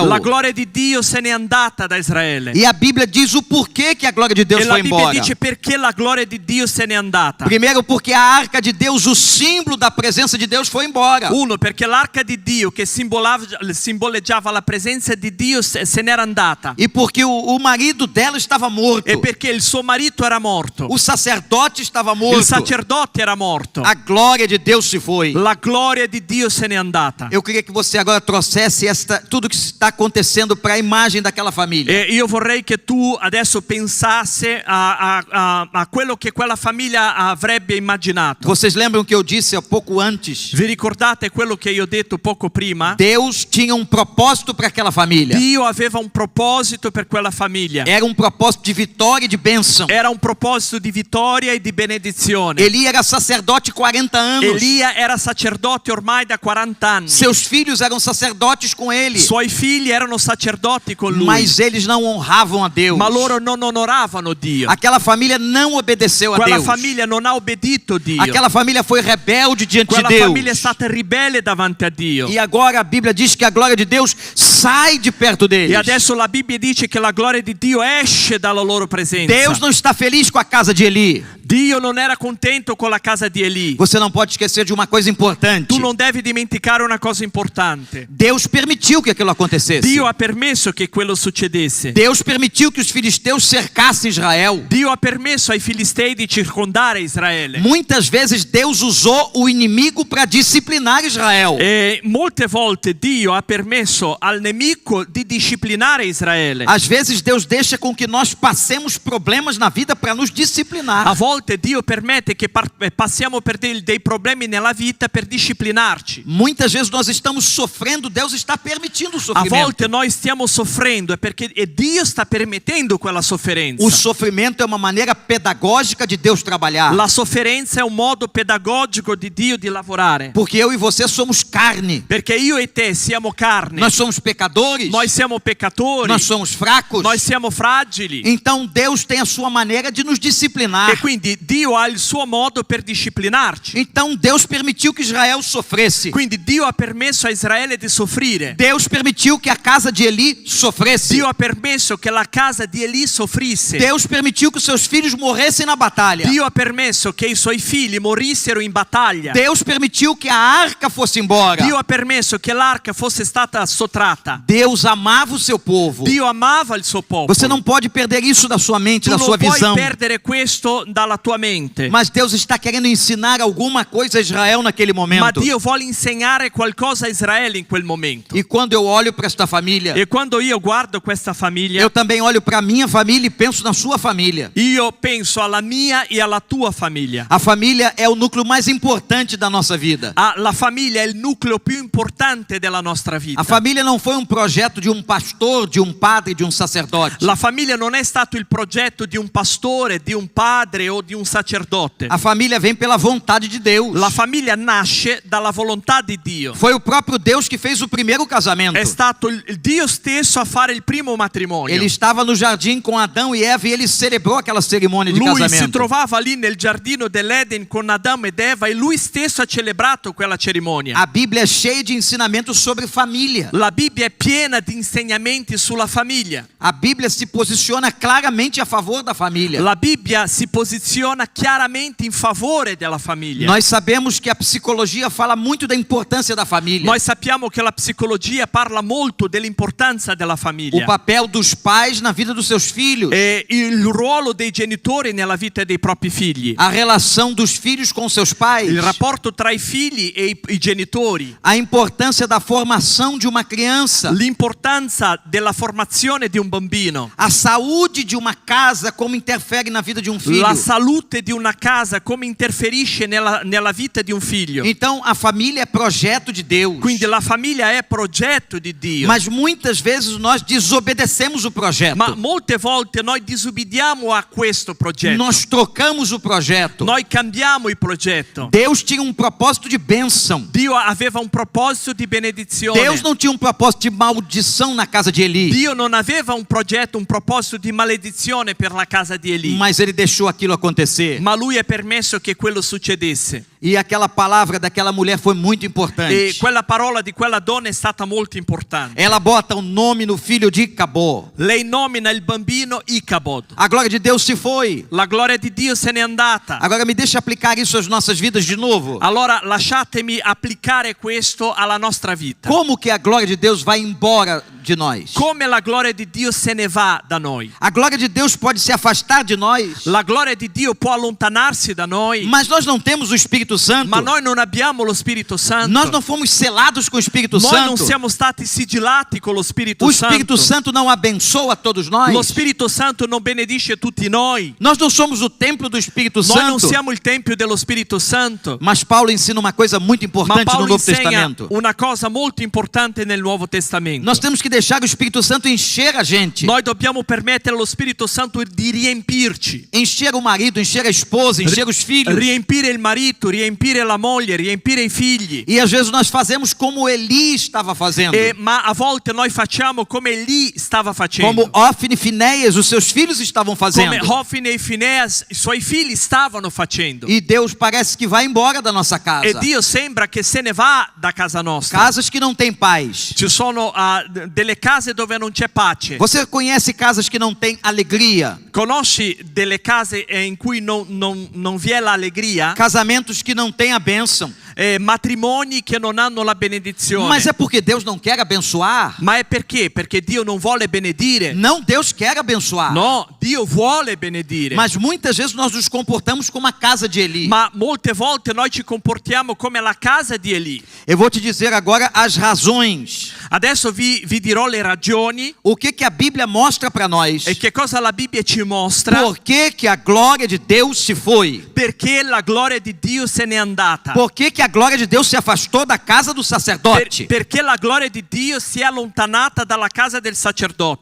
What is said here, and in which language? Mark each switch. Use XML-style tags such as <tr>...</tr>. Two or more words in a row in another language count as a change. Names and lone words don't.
<it>La gloria di Dio se n'è andata da Israele.</it> <pt>E a Bíblia diz o porquê que a glória de Deus</pt> <it>E la</it> <pt>foi</pt> <it>Bibbia</it> <pt>embora.</pt> <it>dice perché la gloria di Dio se n'è andata.</it> <pt>Primeiro, porque a arca de Deus, o símbolo da presença de Deus, foi embora.</pt> <it>Uno, perché l'arca di Dio che simboleggiava la presenza di Dio se n'era andata.</it> <pt>E porque o marido dela estava morto.</pt> <it>E perché il suo marito era morto.</it> <pt>O sacerdote estava</pt> <it>Il</it> <pt>morto.</pt> <it>sacerdote era morto.</it> <pt>A glória de Deus se foi.</pt> <it>La gloria di Dio se n'è andata.</it> <pt>Eu queria que você agora trouxesse tudo que está acontecendo para a imagem daquela família.</pt> <it>E io vorrei che tu adesso pensasse a quello che quella famiglia avrebbe immaginato.</it> <pt>Vocês lembram que eu disse há pouco antes?</pt> <it>Vi ricordate quello che io ho detto poco prima?</it> <pt>Deus tinha um propósito para aquela família.</pt> <it>Dio aveva un proposito per quella famiglia.</it> <pt>Era um propósito de vitória e de bênção.</pt> <it>Era un proposito di vittoria e di benedizione.</it> <pt>Eli era sacerdote 40 anos.</pt> <it>Elia era sacerdote sacerdote ormai da 40 anni.</it> <pt>Seus filhos eram sacerdotes com ele,</pt> <it>Suoi figli erano sacerdoti con lui,</it> <pt>mas eles não honravam a Deus.</pt> <it>ma loro non onoravano Dio.</it> <pt>Aquela família não obedeceu a</pt> <it>Quella</it> <pt>Deus.</pt> <it>famiglia non ha obbedito Dio.</it> <pt>Aquela família foi rebelde diante de</pt> <it>Quella</it> <pt>Deus.</pt> <it>famiglia è stata ribelle davanti a Dio.</it> <pt>E agora a Bíblia diz que a glória de Deus sai de perto deles.</pt> <it>E adesso la Bibbia dice che la gloria di Dio esce dalla loro presenza.</it> <pt>Deus não está feliz com a casa de Eli.</pt> <it>Dio non era contento con la casa di Eli.</it> <pt>Você não pode esquecer de uma coisa importante.</pt> <it>Tu non devi dimenticare una cosa importante.</it> <pt>Deus permitiu que aquilo acontecesse.</pt> <it>Dio ha permesso che quello succedesse.</it> <pt>Deus permitiu que os filisteus cercassem Israel.</pt> <it>Dio ha permesso ai filistei di circondare Israele.</it> <pt>Muitas vezes Deus usou o inimigo para disciplinar Israel.</pt> <it>E molte volte Dio ha permesso al nemico di disciplinare Israele.</it> <pt>Às vezes Deus deixa com que nós passemos problemas na vida para nos disciplinar.</pt> <it>A volte Dio permette che passiamo per dei problemi nella vita per disciplinarci.</it> <pt>Muitas vezes nós estamos sofrendo, Deus está permitindo o</pt> <it>A</it> <pt>sofrimento.</pt> <it>volte noi stiamo soffrendo perché Dio sta permettendo quella sofferenza.</it> <pt>O sofrimento é uma maneira pedagógica de Deus trabalhar.</pt> <it>La sofferenza è un modo pedagogico di Dio di lavorare.</it> <pt>Porque eu e você somos carne.</pt> <it>Perché io e te siamo carne.</it> <pt>Nós somos pecadores.</pt> <it>Noi siamo peccatori.</it> <pt>Nós somos fracos.</pt> <it>Noi siamo fragili.</it> <pt>Então Deus tem a sua maneira de nos disciplinar.</pt> <it>E quindi Dio ha il suo modo per disciplinarci.</it> <pt>Então Deus permitiu que Israel sofresse.</pt> <it>Quindi Dio ha permesso a Israele di soffrire.</it> <pt>Deus permitiu que a casa de Eli sofresse.</pt> <it>Dio ha permesso che la casa di Eli soffrisse.</it> <pt>Deus permitiu que seus filhos morressem na batalha.</pt> <it>Dio ha permesso che i suoi figli morissero in battaglia.</it> <pt>Deus permitiu que a arca fosse embora.</pt> <it>Dio ha permesso che l'arca fosse stata sottratta.</it> <pt>Deus amava o seu povo.</pt> <it>Dio amava il suo popolo.</it> <pt>Você não pode perder isso da sua mente,</pt> <it>Tu</it> <pt>da sua</pt> <it>non puoi</it> <pt>visão.</pt> <it>perdere questo dalla tua mente.</it> <pt>Mas Deus está querendo ensinar alguma coisa a Israel naquele</pt> <it>Ma</it> <pt>momento.</pt> <it>Dio vuole insegnare qualcosa a Israele in quel momento.</it> <pt>E quando eu olho para esta família,</pt> <it>E quando io guardo questa famiglia,</it> <pt>eu também olho para a minha família e penso na sua família.</pt> <it>io penso alla mia e alla tua famiglia.</it> <pt>A família é o núcleo mais importante da nossa vida.</pt> <it>La famiglia è il nucleo più importante della nostra vita.</it> <pt>A família não foi um projeto de um pastor, de um padre, de um sacerdote.</pt> <it>La famiglia non è stato il progetto di un pastore, di un padre o di un sacerdote.</it> <pt>A família vem pela vontade de Deus.</pt> <it>La famiglia nasce dalla volontà di Dio.</it> <pt>Foi o próprio Deus que fez o primeiro casamento.</pt> <it>È stato il Dio stesso a fare il primo matrimonio.</it> <pt>Ele estava no jardim com Adão e Eva e ele celebrou aquela cerimônia de</pt> <it>Lui si</it> <pt>casamento.</pt> <it>trovava lì nel giardino dell'Eden con Adamo ed Eva e lui stesso ha celebrato quella cerimonia.</it> <pt>A Bíblia é cheia de ensinamentos sobre família.</pt> <it>La Bibbia è piena di insegnamenti sulla famiglia.</it> <pt>A Bíblia se posiciona claramente a favor da família.</pt> <it>La Bibbia si posiziona chiaramente in favore della famiglia.</it> <pt>Nós sabemos que a psicologia fala muito da importância da família.</pt> <it>Noi sappiamo che la psicologia parla molto dell'importanza della</it> <pt>O</pt> <it>famiglia.</it> <pt>papel dos pais na vida dos seus filhos.</pt> <it>E il ruolo dei genitori nella vita dei propri figli.</it> <pt>A relação dos filhos com seus pais.</pt> <it>Il rapporto tra i figli e i genitori.</it> <pt>A importância da formação de uma criança.</pt> <it>L'importanza della formazione di un bambino.</it> <pt>A saúde de uma casa, como interfere na vida de um filho.</pt> <it>La salute di una casa come interferisce nella vita di un figlio.</it> <pt>Então a família é projeto de Deus.</pt> <it>Quindi la famiglia è progetto di Dio.</it> <pt>Mas muitas vezes nós desobedecemos o projeto.</pt> <it>Ma molte volte noi disubbidiamo a questo progetto.</it> <pt>Nós trocamos o projeto.</pt> <it>Noi cambiamo il progetto.</it> <pt>Deus tinha um propósito de bênção.</pt> <it>Dio aveva un proposito di benedizione.</it> <pt>Deus não tinha um propósito de maldição na casa de Eli.</pt> <it>Dio non aveva un proposito di maledizione per la casa di Eli.</it> <pt>Mas ele deixou aquilo acontecer.</pt> <it>Ma lui ha permesso che quello succedesse.</it> <pt>E aquela palavra daquela mulher foi muito</pt> <it>E</it> <pt>importante.</pt> <it>quella parola di quella donna è stata molto importante.</it> <pt>Ela bota o nome no filho de Icabod.</pt> <it>Lei nomina il bambino Icabod.</it> <pt>A glória de Deus se foi.</pt> <it>La gloria di Dio se n'è andata.</it> <pt>Agora me deixa aplicar isso às nossas vidas de novo.</pt> <it>Allora lasciatemi applicare questo alla nostra vita.</it> <pt>Como que a glória de Deus vai embora de nós?</pt> <it>Come la gloria di Dio se ne va da noi.</it> <pt>A glória de Deus pode se afastar de nós.</pt> <it>La gloria di Dio può allontanarsi da noi.</it> <pt>Mas nós não temos o Espírito Santo.</pt> <it>Ma noi non abbiamo lo Spirito Santo.</it> <pt>Nós não fomos selados com o Espírito</pt> <it>Noi non</it> <pt>Santo.</pt> <it>siamo stati sigillati con lo Spirito</it> <pt>O Espírito Santo. Santo não abençoa todos nós.</pt> <it>Lo Spirito Santo non benedice tutti noi.</it> <pt>Nós não somos o templo do Espírito</pt> <it>Noi non</it> <pt>Santo.</pt> <it>siamo il tempio dello Spirito Santo.</it> <pt>Mas Paulo ensina uma coisa muito</pt> <it>Ma</it> <pt>importante no</pt> <it>Paolo</it> <pt>Novo</pt> <it>insegna</it> <pt>Testamento.</pt> <it>una cosa molto importante nel Nuovo Testamento.</it> <pt>Nós temos que deixar o Espírito Santo encher a gente.</pt> <it>Noi dobbiamo permettere allo Spirito Santo di riempirci.</it> <pt>Encher o marido, encher a esposa, encher os filhos.</pt> <it>Riempire il marito, riempire la moglie, riempire i figli.</it> <pt>E às vezes nós fazemos como Eli estava fazendo.</pt> <it>Ma a volte noi facciamo come Eli stava facendo.</it> <pt>Como Ofni e Finéias, os seus filhos estavam fazendo.</pt> <it>Come Hofni e Fineas, i suoi figli stavano facendo.</it> <pt>E Deus parece que vai embora da nossa casa.</pt> <it>E Dio sembra che se ne va da casa nostra.</it> <pt>Casas que não têm paz.</pt> <it>Ci sono delle case dove non c'è pace.</it> <pt>Você conhece casas que não têm alegria?</pt> <it>Conosci delle case in cui non vi è l'allegria?</it> <pt>Casamentos que não têm a bênção.</pt> <it>Matrimoni che non hanno la benedizione.</it> <pt>Mas é porque Deus não quer abençoar?</pt> <it>Ma è perché? Perché Dio non vuole benedire?</it> <pt>Não, Deus quer abençoar.</pt> <it>No, Dio vuole benedire.</it> <pt>Mas muitas vezes nós nos comportamos como a casa de Eli.</pt> <it>Ma molte volte noi ci comportiamo come la casa di Eli.</it> <pt>Eu vou te dizer agora as razões.</pt> <it>Adesso vi dirò le ragioni.</it> <pt>O que a Bíblia mostra para nós?</pt> <it>E che cosa la Bibbia ci mostra?</it> <pt>Por que a glória de Deus se foi?</pt> <it>Perché la gloria di Dio se n'è andata?</it> <pt>Por que a glória de Deus se afastou da casa do sacerdote?</pt> <it>Perché la gloria di Dio si è allontanata dalla casa del sacerdote.</it>